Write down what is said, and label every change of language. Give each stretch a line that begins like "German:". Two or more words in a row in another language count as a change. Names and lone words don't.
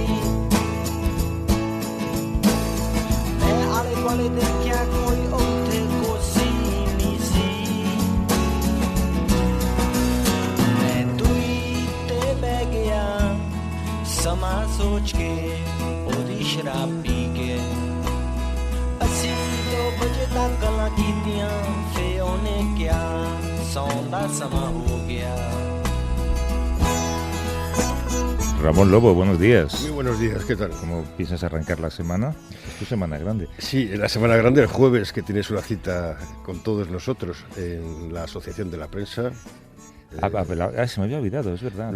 Punjabi: ਮੈਂ ਆਲੇ ਦੁਆਲੇ ਦੇਖਿਆ ਕੋਈ ਉੱਥੇ ਕੋਸੀ ਨਹੀਂ ਸੀ ਮੈਂ ਦੂਈ ਤੇ ਬਹਿ ਗਿਆ ਸਮਾਂ ਸੋਚ ਕੇ ਉਹਦੀ ਸ਼ਰਾਬ ਪੀ ਕੇ ਅਸੀਂ 2 ਵਜੇ ਤੱਕ ਗੱਲਾਂ ਕੀਤੀਆਂ ਫੇ ਉਹਨੇ ਕਿਹਾ ਸੌਣ ਦਾ ਸਮਾਂ ਹੋ ਗਿਆ
Spanish: Ramón Lobo, buenos días. Muy buenos días, ¿qué tal? ¿Cómo piensas arrancar la semana? Es tu semana grande. Sí, la semana grande, el jueves, que tienes una cita con todos nosotros en la Asociación de la Prensa. Se me había olvidado, es verdad.